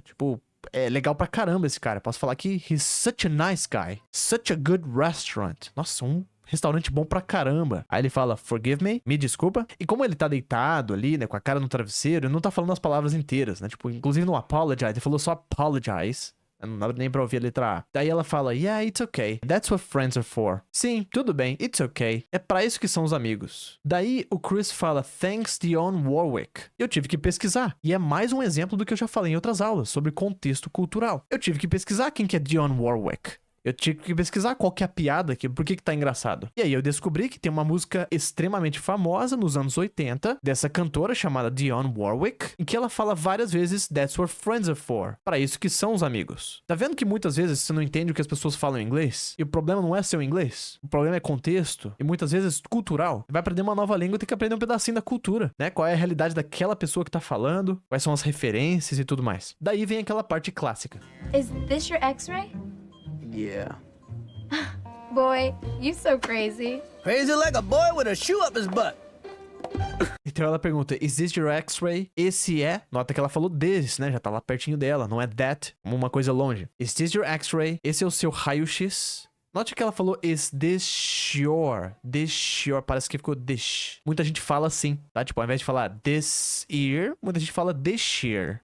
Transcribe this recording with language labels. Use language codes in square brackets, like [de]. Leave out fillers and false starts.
[pt] Tipo, é legal pra caramba esse cara. Eu posso falar que [en] he's such a nice guy. Such a good restaurant. [pt] Nossa, restaurante bom pra caramba. Aí ele fala, [en] forgive me [pt] desculpa. E como ele tá deitado ali, né, com a cara no travesseiro, ele não tá falando as palavras inteiras, né? Tipo, inclusive no apologize, ele falou só apologize. Não dá nem pra ouvir a letra A. Daí ela fala, [en] yeah, it's okay. That's what friends are for. [pt] Sim, tudo bem, [en] it's okay. [pt] É pra isso que são os amigos. Daí o Chris fala, [en] thanks [pt] Dionne Warwick. Eu tive que pesquisar. E é mais um exemplo do que eu já falei em outras aulas, sobre contexto cultural. Eu tive que pesquisar quem que é Dionne Warwick. Eu tive que pesquisar qual que é a piada aqui, por que tá engraçado. E aí eu descobri que tem uma música extremamente famosa nos anos 80, dessa cantora chamada Dionne Warwick, em que ela fala várias vezes [en] That's what friends are for. [pt] Para isso que são os amigos. Tá vendo que muitas vezes você não entende o que as pessoas falam em inglês? E o problema não é seu inglês. O problema é contexto. E muitas vezes cultural. Vai aprender uma nova língua, tem que aprender um pedacinho da cultura, né? Qual é a realidade daquela pessoa que tá falando, quais são as referências e tudo mais. Daí vem aquela parte clássica. [en] Is this your x-ray? Yeah. Boy, you so crazy. Crazy like a boy with a shoe up his butt. [pt] Então ela pergunta, [en] is this your x-ray? [pt] Esse é, nota que ela falou this, né? Já tá lá pertinho dela, não é that, como uma coisa longe. [en] Is this your x-ray? [pt] Esse é o seu raio-x? Note que ela falou, [en] is this your? This your, [pt] parece que ficou this. Muita gente fala assim, tá? Tipo, ao invés de falar [en] this ear, [pt] muita gente fala [en] this year.